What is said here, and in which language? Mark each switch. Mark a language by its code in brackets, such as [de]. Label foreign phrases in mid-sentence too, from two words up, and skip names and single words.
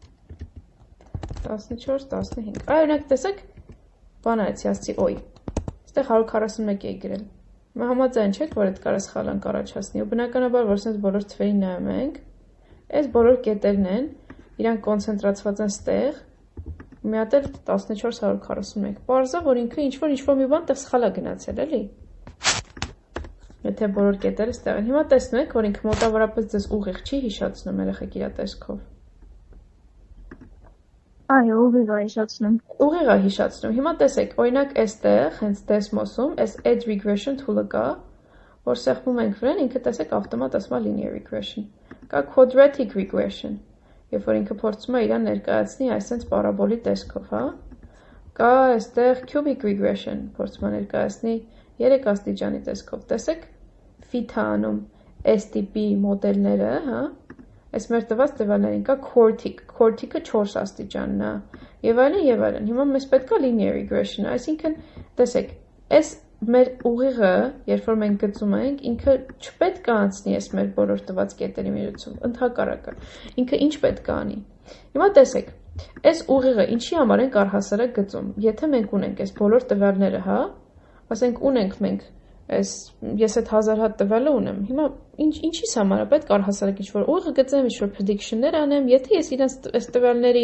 [hy] 14, 15, օրինակ տեսեք, բան արեցի, ասցի, ոյ, ստեղ 141 էի գրել, համաձայն չեք, որ այդ կարա սխալանք առաջացնի, ու բնականաբար, որ սենց բոլոր թվերի նայում ենք, այս բոլոր կետերն են, իրանք կոնցենտրացված են ստեղ, մի հատ էլ 1441, պարզա, որ ինքը ինչ-որ մի բան տեղ սխալ է գնացել, էլի, Եթե բոլոր կետերը ստեղ են։ Հիմա տեսնում եք, որ ինքը մոտավորապես ձեզ ուղիղ չի հիշացնում երեխեք իր տեսքով։ Այո, ուղիղ է հիշացնում։ Ուղիղ է հիշացնում։ Հիմա տեսեք, օրինակ այստեղ, հենց Desmos-ում, այս [en] edge regression tool- [hy] ը կա, որ սեղմում ենք վրան, ինքը տեսեք ավտոմատ ասում է [en] linear regression։ [hy] Կա [en] quadratic regression, [hy] երբ որ ինքը փորձում է իրան ներկայացնի այսպես պարաբոլի տեսքով, հա։ Կա այստեղ [en] cubic regression, [hy] փորձում է ներկայացնի 3 աստիճանի տեսքով։ Տեսեք, fit-ը անում այս տիպի մոդելները, հա։ Այս մեր տված տվյալներին կա quartic-ը 4 աստիճանն է, եւ այլն եւ այլն։ Հիմա մեզ պետք է [en] linear regression, [hy] այսինքն տեսեք, այս մեր ուղիղը, երբ որ մենք գծում ենք, ինքը չպետք է անցնի այս մեր բոլոր տված կետերի միջոցով, ընդհակառակը։ Ինքը ինչ պետք է անի։ Հիմա տեսեք, այս ուղիղը ինչի համար ենք առհասարակ գծում։ Եթե մենք ունենք այս բոլոր տվյալները, հա, ասենք ունենք մենք ես այդ 1000 հատ տվյալը ունեմ։ Հիմա ինչի՞ս համար է պետք առհասարակ ինչ-որ ուղիղ գծեմ, ինչ-որ prediction-ներ անեմ, եթե ես իրենց այս տվյալների